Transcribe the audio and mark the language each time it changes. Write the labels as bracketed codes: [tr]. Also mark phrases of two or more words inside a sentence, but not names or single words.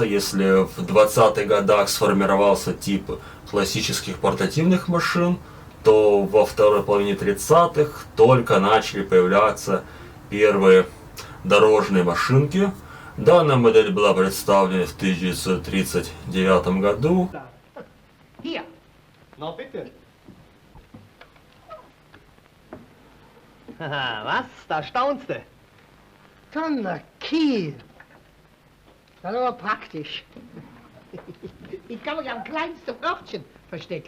[ru] Если в 20-х годах сформировался тип классических портативных машин, то во второй половине 30-х только начали появляться первые дорожные машинки. Данная модель была представлена в 1939 году. [de] Hier. Na bitte. Haha, was? Da staunst du. Donnerkiel. Das ist aber praktisch. Ich kann mich am kleinsten Örtchen verstecken.